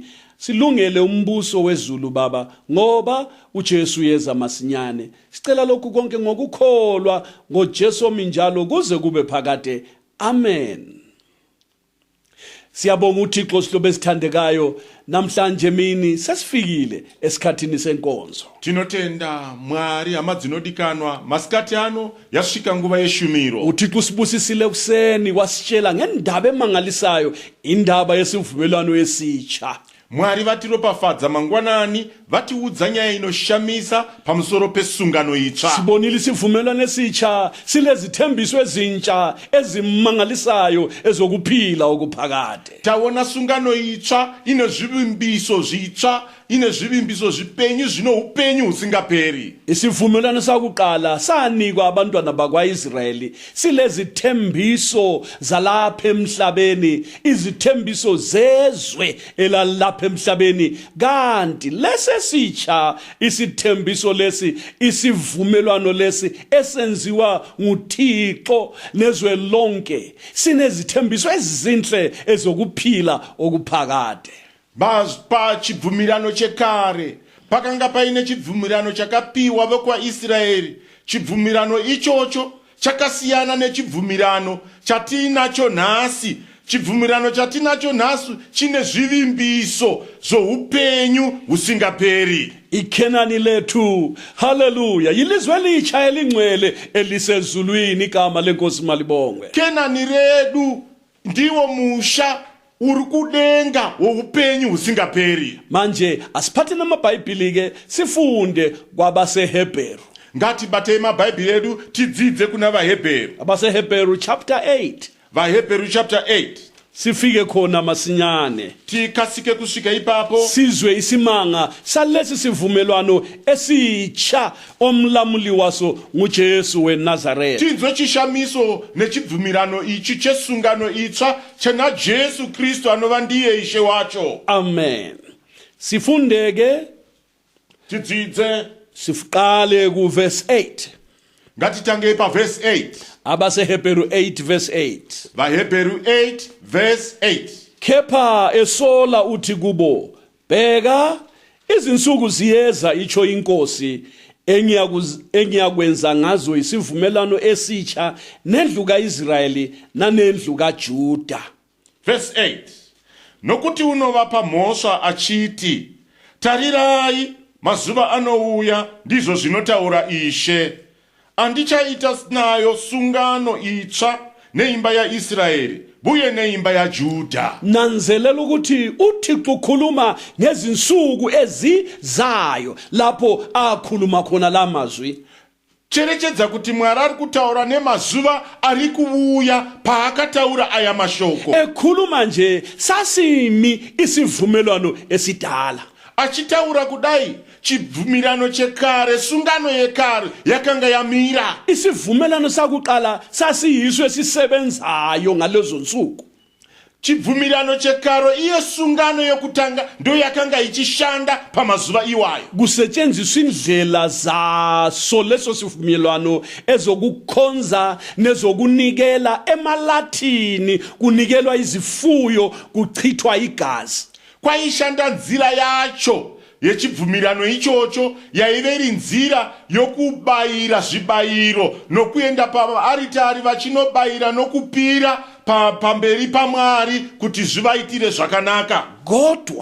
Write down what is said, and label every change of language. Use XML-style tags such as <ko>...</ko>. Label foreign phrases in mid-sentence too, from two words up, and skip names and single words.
<nd>Silungele umbuso weZulu Baba, ngoba uJesu yeza masinyane. Sicela lokhu konke ngokukholwa ngoJesu ominjalo kuze kube phakade. Amen. Siyabonga uThixo sihlobo esithandekayo, namhlanje mini sesifikile esikhathini senkonzo.</nd> <sn>Tinotenda Mwari amadzinodikanwa masikati ano yasvika nguva yeshumiro.</sn> <nd>uThixo sibusisile kuseni wasitshela ngendaba emangalisayo, indaba yesivumelwano esitsha.</nd> <sn>Mwari vatiropafadza mangwanani, vatiudza nyaya inoshamisa pamusoro pesungano itsva.</sn> <nd>Sibonile isivumelwano esitsha silezithembiso ezintsha ezimangalisayo ezokuphila okuphakade.</nd> <sn>Taona sungano itsva ine zvivimbiso zvitsva, ine zvivimbiso zvipenyu zvino upenyu husingaperi.</sn> <nd>Isivumelwano sakuqala sanikwa abantwana bakwaIsrayeli silezithembiso zalapha emhlabeni, izithembiso zezwe elalapha emhlabeni. Kanti lesesitsha isithembiso lesi, isivumelwano lesi esenziwa nguThixo nezwe lonke, sinezithembiso ezinhle ezokuphila okuphakade.</nd> <sn>Pa chibvumirano chekare pakanga paine chibvumirano chakapiwa vekwaIsraeri. Chibvumirano ichocho chakasiyana nechibvumirano chatinacho nhasi. Chibvumirano chatinacho nhasi chine zvivimbiso zvoupenyu husingaperi.</sn> <nd>Ikenani lethu, haleluya, yilizwe elitsha elingcwele elisezulwini, igama lenkosi malibongwe.</nd> <sn>Kenani redu ndiwo musha uri kudenga woupenyu husingaperi.</sn> <nd>Manje asiphathe namabhayibhili ke sifunde kwabaseHebheru.</nd> <sn>Ngatibatei mabhaibheri edu tidzidze kuna vaHebheru.</sn> <nd>AbaseHebheru chapter 8.</nd> <sn>VaHebheru chapter 8.</sn> <nd>Sifike khona masinyane,</nd> <sn>tikasike kusvika ipapo</sn> <nd>sizwe isimanga salesi sivumelwano esitsha omlamuli waso nguJesu weNazaretha.</nd> <sn>tinzwe chishamiso nechibvumirano ichi chesungano itsva chena Jesu Kristu anova ndiye ishe wacho.</sn> <nd>Amen. Sifundeke,</nd> <sn>tidzidze,</sn> <nd>siqale ku verse 8.</nd> <sn>ngatitange paverse 8.</sn> <nd>AbaseHebheru 8 verse 8.</nd> <sn>VaHebheru 8 verse 8.</sn> <nd>Kepha esola uthi kubo, bheka izinsuku ziyeza itsho inkosi engiyakwenza ngazo isivumelwano esitsha nendlu kaIsrayeli nanendlu kaJuda.</nd> <sn>Verse 8. Nokuti unovapa mhosva achiti, tarirai mazuva anouya, ndizvo zvinotaura Ishe, andichaita nayo sungano itsva neimba yaIsraeri buye neimba yaJudha.</sn> <nd>Nanzelela ukuthi uThixo ukhuluma ngezinsuku ezizayo lapho akhuluma khona lamazwi.</nd> <sn>Cherechedza kuti Mwari ari kutaura nemazuva ari kuuya paakataura aya mashoko.</sn> <nd>Ekhuluma nje sasimi isivumelwano esidala.</nd> <sn>Achitaura kudai chibvumirano chekare, sungano yekare yakanga yamira.</sn> <nd>Isivumelwano sakuqala sasiyiso esisebenzayo ngalezo nsuku.</nd> <sn>Chibvumirano chekaro iyo sungano yokutanga ndo yakanga ichishanda pamazuva iwayo.</sn> <nd>Kusetshenziswa indlela zaso leso sivumelwano ezokukhonza nezokunikela emalatini, kunikelwa izifuyo, kuchithwa igazi.</nd> <sn>Kwaishanda nzira yacho yechibvumirano ichocho yaive iri nzira yokubayira zvibayiro nokuenda paaritari vachinobayira nokupira pamberi paMwari kuti zvivaitire zvakanaka.</sn> <nd>Kodwa</nd>